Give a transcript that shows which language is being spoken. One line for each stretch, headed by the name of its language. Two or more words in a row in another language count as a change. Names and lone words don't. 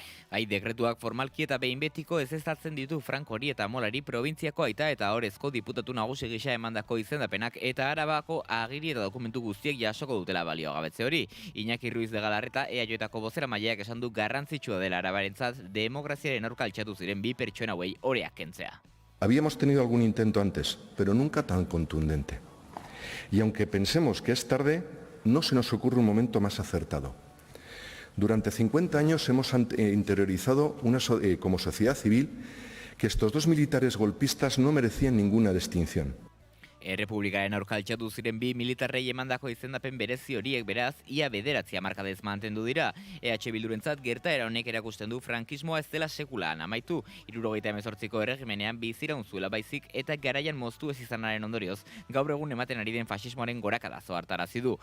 Basque: Dekretuak formalki eta behin betiko ezeztatzen ditu Francori eta Molari probintziako aita eta orezko diputatu nagusi gisa emandako izendapenak eta Arabako agiri eta dokumentu guztiek jasoko dutela baliogabetze hori. Iñaki Ruiz de Galarreta EAJko bozeramaileak esan du garrantzitsua dela arabarentzat demokraziaren aurka altxatu ziren bi pertsona hauei oreak kentzea.
Spanish: Habíamos tenido algún intento antes, pero nunca tan contundente. Y aunque pensemos que es tarde, no se nos ocurre un momento más acertado. Durante 50 años hemos interiorizado como sociedad civil que estos dos militares golpistas no merecían ninguna distinción.
Basque: Errepublikaren aurka altxatu ziren bi militarrei emandako izendapen berezi horiek beraz, ia 9 hamarkadez mantendu dira. EH Bildurentzat gertaera honek erakusten du frankismoa ez dela sekulaan amaitu. 78ko erregimenean biziraun zuela baizik eta garaian moztu ez izanaren ondorioz, gaur egun ematen ari den fasismoaren gorakada zohartarazi du.